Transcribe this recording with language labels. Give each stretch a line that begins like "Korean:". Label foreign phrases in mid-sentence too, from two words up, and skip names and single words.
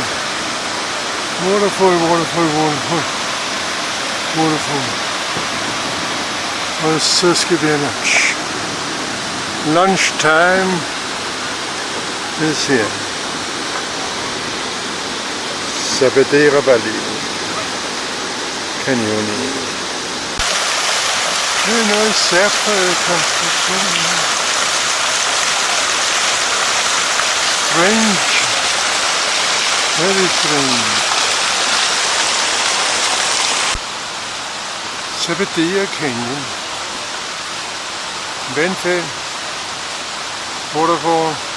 English: Waterfall, waterfall, waterfall. Waterfall.
Danish: Og så skal vi have lunch.
English: Lunchtime is here. Sapadere Valley Canyon.
Danish: Det er noget særpræget konstruktion.
English: Strange. Very strange. Sapadere Canyon.
Danish: Vandfald. Waterfall.